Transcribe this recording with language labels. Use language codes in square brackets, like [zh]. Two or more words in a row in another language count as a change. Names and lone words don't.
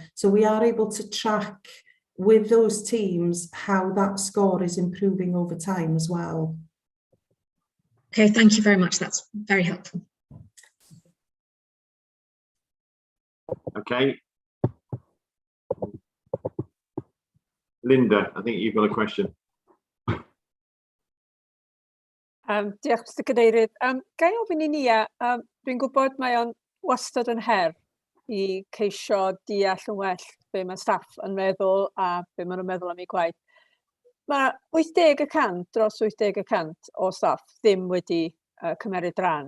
[en] So we are able to track with those teams how that score is improving over time as well. Okay, thank you very much. That's very helpful. Okay. Linda, I think you've got a question. [cy] Diolch, Mr Cadeirydd. Ga I ofyn I Nia, dwi'n gwybod mae o'n wastad yn her i ceisio deall yn well be mae staff yn meddwl a be maen nhw'n meddwl am ei gwaith. Mae 80%, dros 80% o staff ddim wedi cymeryd rhan.